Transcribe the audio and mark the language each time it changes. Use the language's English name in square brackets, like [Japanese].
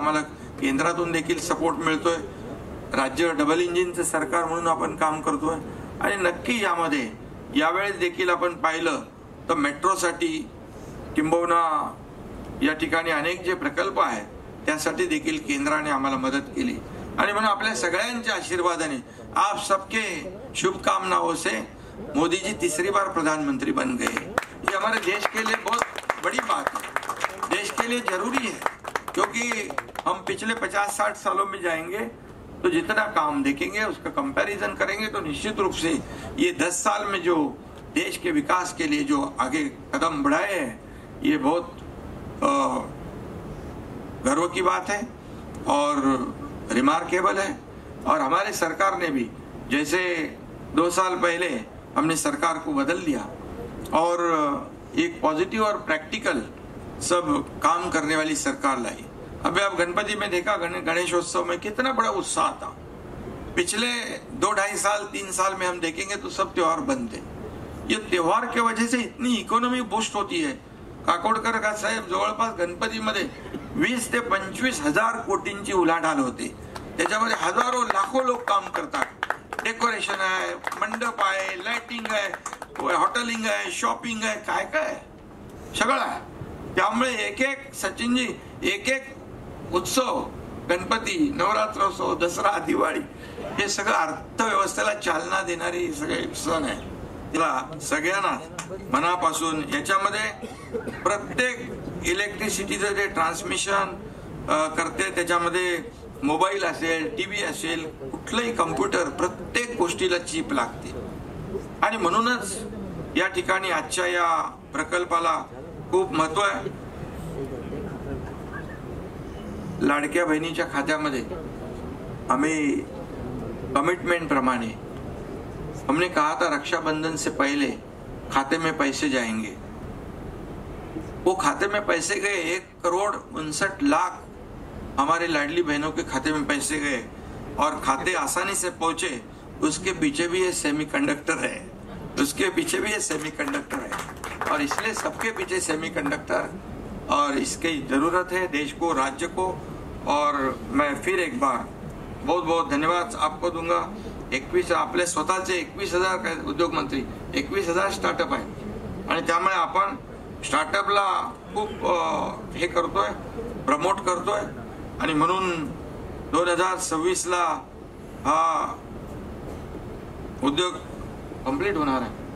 [Marathi] आम्हाला केंद्रातून देखील सपोर्ट मिळतोय, राज्य डबल इंजिनचं सरकार म्हणून आपण काम करतोय आणि नक्की यामध्ये यावेळेस देखील आपण पाहिलं तर मेट्रोसाठी किंबहुना या ठिकाणी अनेक जे प्रकल्प आहेत त्यासाठी देखील केंद्राने आम्हाला मदत केली आणि म्हणून आपल्या सगळ्यांच्या आशीर्वादाने [Hindi] आप सबके शुभकामनाओं से मोदी जी तीसरी बार प्रधानमंत्री बन गए। ये हमारे देश के लिए बहुत बड़ी बात है, देश के लिए जरूरी है, क्योंकि हम पिछले 50-60 सालों में जाएंगे तो जितना काम देखेंगे उसका कंपैरिजन करेंगे तो निश्चित रूप से ये 10 साल में जो देश के विकास के लिए जो आगे कदम बढ़ाए हैं ये बहुत गर्व की बात है और रिमार्केबल है। और हमारे सरकार ने भी जैसे 2 साल पहले हमने सरकार को बदल दिया और एक पॉजिटिव और प्रैक्टिकल सब काम करने वाली सरकार लाई, अभी आप गणपति में देखा, गणेशोत्सव में कितना बड़ा उत्साह था। पिछले 2-2.5 साल 3 साल में हम देखेंगे तो सब त्योहार बंद थे। ये त्योहार के वजह से इतनी इकॉनॉमी बूस्ट होती है। [Marathi] काकोडकर का साहेब जवळपास गणपतीमध्ये 20 ते 25 हजार कोटींची उलाढाल होते। त्याच्यामध्ये हजारो लाखो लोक काम करतात। डेकोरेशन आहे, मंडप आहे, लाइटिंग आहे, हॉटेलिंग आहे, शॉपिंग आहे, काय काय सगळं आहे। त्यामुळे एक एक सचिनजी एक एक उत्सव, गणपती, नवरात्रोत्सव, दसरा, दिवाळी हे सगळं अर्थव्यवस्थेला चालना देणारी सगळे सण आहे। तिला सगळ्यांना मनापासून याच्यामध्ये प्रत्येक इलेक्ट्रिसिटीचं जे ट्रान्समिशन करते त्याच्यामध्ये मोबाईल असेल, टीव्ही असेल, कुठलंही कम्प्युटर, प्रत्येक गोष्टीला चिप लागते आणि म्हणूनच या ठिकाणी आजच्या या प्रकल्पाला खूप महत्व आहे। लाडक्या बहिणीच्या खात्यामध्ये आम्ही कमिटमेंट प्रमाणे [Hindi] हमने कहा था रक्षाबंधन से पहले खाते में पैसे जाएंगे। वो खाते में पैसे गए, 1,59,00,000 हमारे लाडली बहनों के खाते में पैसे गए और खाते आसानी से पहुंचे। उसके पीछे भी ये सेमीकंडक्टर है, उसके पीछे भी ये सेमीकंडक्टर है और इसलिए सबके पीछे सेमीकंडक्टर और इसकी जरूरत है देश को, राज्य को। और मैं फिर एक बार बहुत बहुत धन्यवाद आपको दूंगा। [Marathi] 21 आपले स्वतःचे 21,000 उद्योग मंत्री, 21,000 स्टार्टअप आहेत आणि त्यामुळे आपण स्टार्टअपला खूप हे करतोय, प्रमोट करतोय आणि म्हणून 2026ला हा उद्योग कंप्लीट होणार आहे।